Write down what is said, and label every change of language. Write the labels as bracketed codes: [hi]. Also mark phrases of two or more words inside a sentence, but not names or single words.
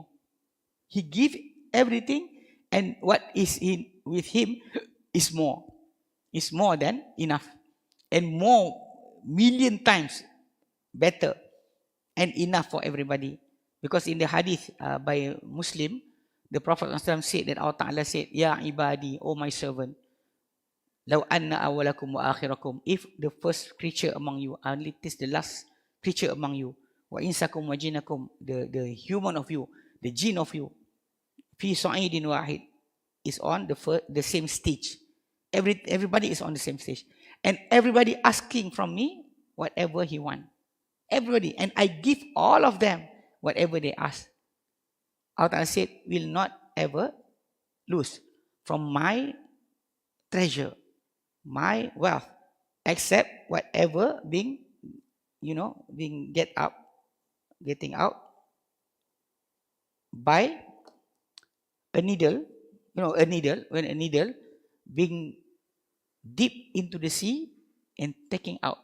[en] He give everything, and what is with him is more than enough, and more million times better and enough for everybody. Because in the hadith by Muslim, the Prophet ﷺ said that [ar] الله تعالى [en] said, [ar] يا عبادي, [en] O my servant, [ar] لو أن أولكم وآخركم, [en] if the first creature among you, and it is the last creature among you, [ar] وإنسكم وجنكم, [en] the human of you, the jinn of you, [ar] في صعيد واحد, [en] is on the same stage. Everybody is on the same stage. And everybody asking from me whatever he want. Everybody. And I give all of them whatever they ask. Allah said, will not ever lose from my treasure, my wealth, except whatever being getting out by a needle, when a needle being deep into the sea and taking out.